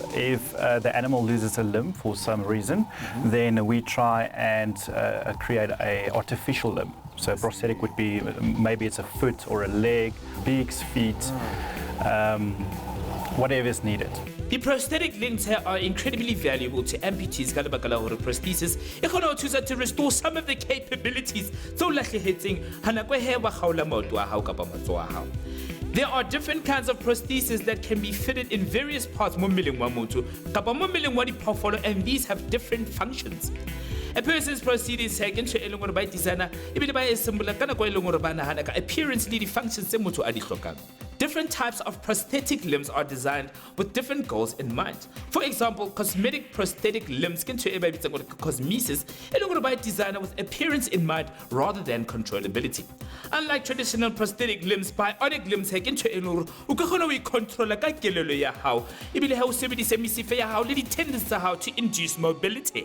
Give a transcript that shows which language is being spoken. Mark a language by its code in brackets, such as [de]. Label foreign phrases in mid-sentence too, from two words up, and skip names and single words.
[en] If the animal loses a limb for some reason, then we try and create an artificial limb. So prosthetic would be, maybe it's a foot or a leg, beaks, feet, whatever is needed. The prosthetic limbs here are incredibly valuable to amputees [st] ka lebaka la hore prosthesis e kgona ho thusa [en] to restore some of the capabilities [st] tso lahlehetseng ha nako he ba kgaola maoto a hao kapa matsoho a hao. [en] There are different kinds of prostheses that can be fitted in various parts [st] mo mmeleng wa motho kapa mo mmeleng wa diphoofolo, [en] and these have different functions. A person's prosthesis [st] ha ke ntho e leng hore ba designer ebile ba e simbola ka nako e leng hore ba nahana ka appearance le di-functions tse motho a di hlokang. [en] Different types of prosthetic limbs are designed with different goals in mind. For example, cosmetic prosthetic limbs can be cosmesis by designer with appearance in mind rather than controllability. Unlike traditional prosthetic limbs, bionic limbs can control to induce mobility.